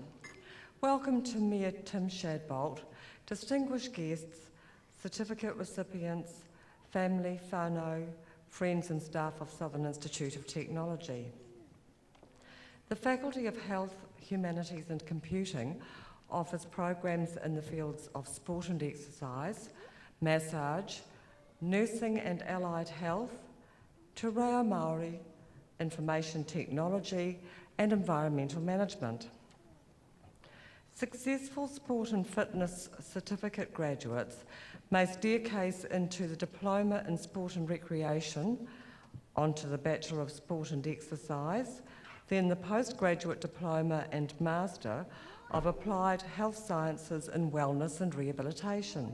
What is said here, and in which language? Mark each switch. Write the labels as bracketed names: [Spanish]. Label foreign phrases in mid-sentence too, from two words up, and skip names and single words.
[English] Welcome to Mayor Tim Shadbolt, distinguished guests, certificate recipients, family, whānau, friends and staff of Southern Institute of Technology. The Faculty of Health, Humanities and Computing offers programs in the fields of sport and exercise, massage, nursing and allied health, [Māori] te reo Māori, [English] information technology and environmental management. Successful sport and fitness certificate graduates may staircase into the Diploma in Sport and Recreation, onto the Bachelor of Sport and Exercise, then the Postgraduate Diploma and Master of Applied Health Sciences in Wellness and Rehabilitation.